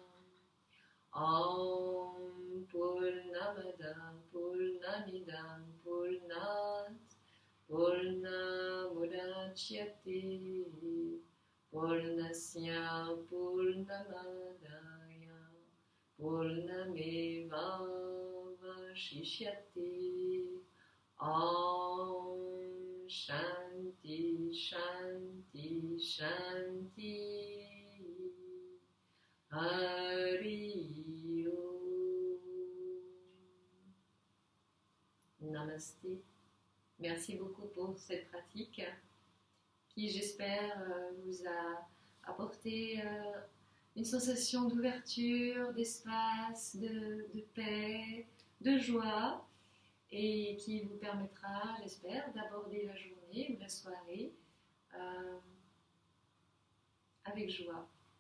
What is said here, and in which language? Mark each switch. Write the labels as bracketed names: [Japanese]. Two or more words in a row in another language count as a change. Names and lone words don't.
[Sanskrit] ॐ पूर्णमद पूर्णमिदं पूर्णात् पूर्णमुदच्यते पूर्णस्य पूर्णमादाय पूर्णमेव वशिष्यते. ॐ शान्ति शान्ति शान्ति. हरि ॐ. Namasté. [French] Merci beaucoup pour cette pratique qui, j'espère, vous a apporté une sensation d'ouverture, d'espace, de paix, de joie et qui vous permettra, j'espère, d'aborder la journée ou la soirée avec joie.